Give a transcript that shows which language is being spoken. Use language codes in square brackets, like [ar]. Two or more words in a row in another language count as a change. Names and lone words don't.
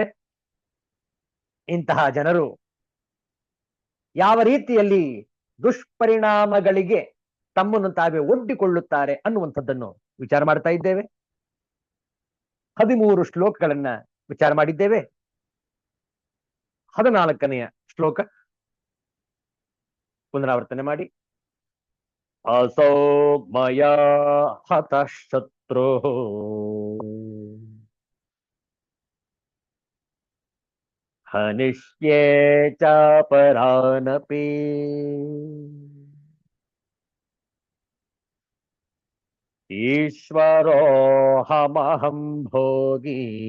[kn] ಇಂತಹ ಜನರು ಯಾವ ರೀತಿಯಲ್ಲಿ ದುಷ್ಪರಿಣಾಮಗಳಿಗೆ ತಮ್ಮನ್ನು ತಾವೇ ಒಡ್ಡಿಕೊಳ್ಳುತ್ತಾರೆ ಅನ್ನುವಂಥದ್ದನ್ನು ವಿಚಾರ ಮಾಡ್ತಾ ಇದ್ದೇವೆ. 13 ಶ್ಲೋಕಗಳನ್ನ ವಿಚಾರ ಮಾಡಿದ್ದೇವೆ. 14ನೆಯ ಶ್ಲೋಕ ಪುನರಾವರ್ತನೆ ಮಾಡಿ. [sa] असौ मया हतः शत्रुः हनिष्ये चापरानपि ईश्वरोऽहमहं भोगी